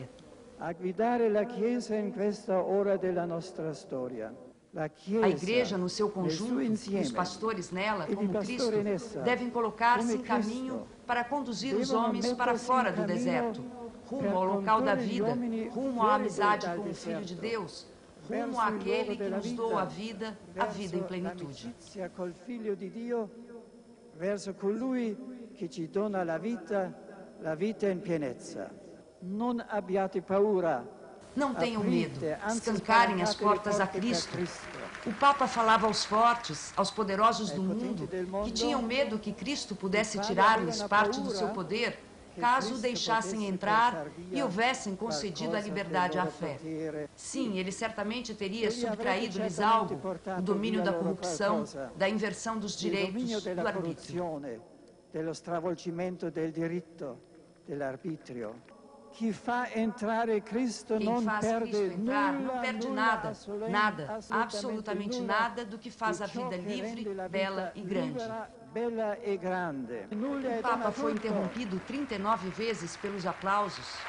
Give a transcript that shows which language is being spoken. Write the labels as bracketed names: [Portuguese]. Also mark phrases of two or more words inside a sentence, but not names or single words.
[Portuguese] A igreja, no seu conjunto, os pastores nela, como Cristo, devem colocar-se em caminho para conduzir os homens para fora do deserto, rumo ao local da vida, rumo à amizade com o Filho de Deus, rumo àquele que nos doa a vida em plenitude. [Italian] Verso colui che ci dona la vita in pienezza. Non abbiate paura. [Portuguese] Não tenham medo, escancarem as portas a Cristo. O Papa falava aos fortes, aos poderosos do mundo, que tinham medo que Cristo pudesse tirar-lhes parte do seu poder, caso o deixassem entrar e houvessem concedido a liberdade à fé. Sim, ele certamente teria subtraído-lhes algo, o domínio da corrupção, da inversão dos direitos, do arbítrio. [Italian] Dello stravolgimento del diritto, dell'arbitrio. [Portuguese] Quem faz Cristo entrar não perde nada, absolutamente nada do que faz a vida livre, bela e grande. O Papa foi interrompido 39 vezes pelos aplausos.